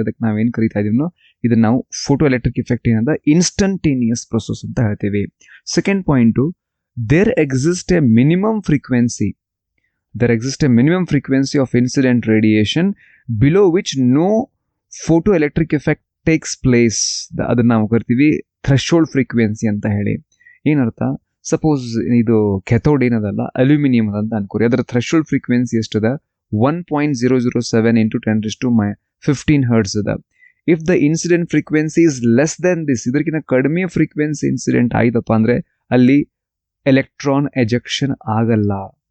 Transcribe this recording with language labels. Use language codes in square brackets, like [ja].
[kn] ಅದಕ್ಕೆ ನಾವೇನು ಕರಿತಾ ಇದೀವಿ, ಇದನ್ನ ನಾವು ಫೋಟೋ ಎಲೆಕ್ಟ್ರಿಕ್ ಇಫೆಕ್ಟ್ ಏನದ ಇನ್ಸ್ಟಂಟೇನಿಯಸ್ ಪ್ರೊಸೆಸ್ ಅಂತ ಹೇಳ್ತೀವಿ. [en] Second point, there exist a minimum frequency. There exists a minimum frequency of incident radiation below which no photoelectric effect takes place. [kn] ಅದನ್ನ ನಾವು ಕರಿತೀವಿ ಥ್ರೆಶೋಲ್ಡ್ ಫ್ರೀಕ್ವೆನ್ಸಿ ಅಂತ ಹೇಳಿ. ಏನರ್ಥ, ಸಪೋಸ್ ಇದು ಕೆಥೋಡ್ ಏನದಲ್ಲ ಅಲ್ಯೂಮಿನಿಯಂ ಅಂತ ಅನ್ಕೋರಿ, ಅದರ ಥ್ರೆಶೋಲ್ಡ್ ಫ್ರೀಕ್ವೆನ್ಸಿ ಎಷ್ಟದ 1.007 into 10⁻15 Hz ಅದ. [en] if the incident frequency is less then this, [kn] ಇದಕ್ಕಿಂತ ಕಡಿಮೆ ಫ್ರೀಕ್ವೆನ್ಸಿ ಇನ್ಸಿಡೆಂಟ್ ಆಯ್ತಪ್ಪ ಅಂದ್ರೆ ಅಲ್ಲಿ ಎಲೆಕ್ಟ್ರಾನ್ ಎಜೆಕ್ಷನ್ ಆಗಲ್ಲ.